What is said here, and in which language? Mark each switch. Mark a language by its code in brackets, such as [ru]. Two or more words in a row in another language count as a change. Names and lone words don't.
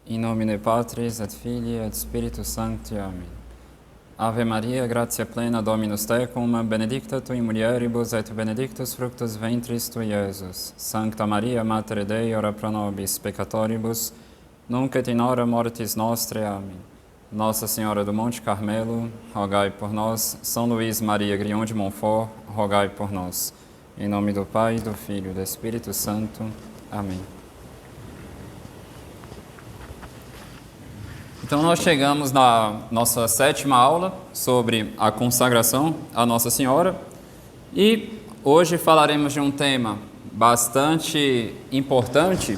[la] nomine Patris et Filii et Spiritus Sancti. Amen. Ave Maria, gratia plena, Dominus tecum, benedicta tui in mulieribus et benedictus fructus ventris tui, Iesus. Sancta Maria, Mater Dei, ora pro nobis peccatoribus, nunc et in hora mortis nostre. [pt] Amém. Nossa Senhora do Monte Carmelo, rogai por nós. São Luís Maria Grignon de Montfort, rogai por nós. Em nome do Pai, do Filho e do Espírito Santo. Amém. Então nós chegamos na nossa 7ª aula sobre a consagração à Nossa Senhora e hoje falaremos de um tema bastante importante